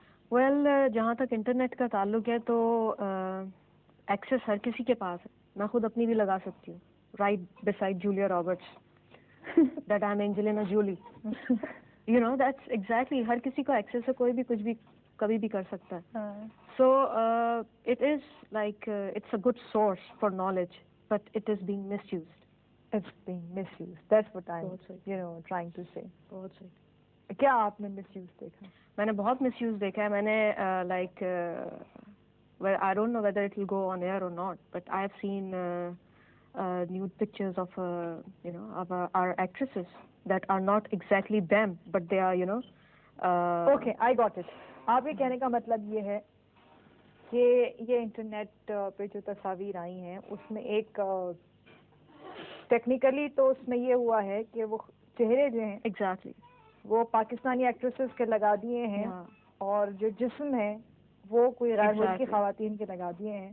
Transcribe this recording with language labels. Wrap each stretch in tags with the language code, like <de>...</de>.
<ur>Well, جہاں تک internet کا تعلق ہے تو ایکسیس ہر کسی کے پاس ہے. میں خود اپنی بھی لگا سکتی ہوں,</ur> <en>Right beside Julia Roberts, that I am Angelina Jolie. You know that's exactly,</en> <ur>ہر کسی کو ایکسیس ہے, کوئی بھی کچھ بھی کبھی بھی کر سکتا ہے.</ur> <en>So it is like it's a good source for knowledge, but it is being misused. It's being misused. That's what I'm, trying to say.</en> <ur>بہت صحیح. کیا آپ نے مس یوز دیکھا؟ میں نے بہت مس یوز دیکھا ہے.</ur> <en>میں نے like I don't know whether it will go on air or not, but I have seen nude pictures of of our actresses that are not exactly them, but they are Okay, I got it.</en> <ur>آپ یہ کہنے کا مطلب یہ ہے کہ یہ internet پہ جو تصاویر آئی ہیں اس میں ایک ٹیکنیکلی تو اس میں یہ ہوا ہے کہ وہ چہرے جو ہیں</ur> <en>exactly</en> <ur>وہ پاکستانی ایکٹریسز کے لگا دیے ہیں, اور جو جسم ہے وہ کوئی غیر ملکی خواتین کے لگا دیے ہیں,</ur>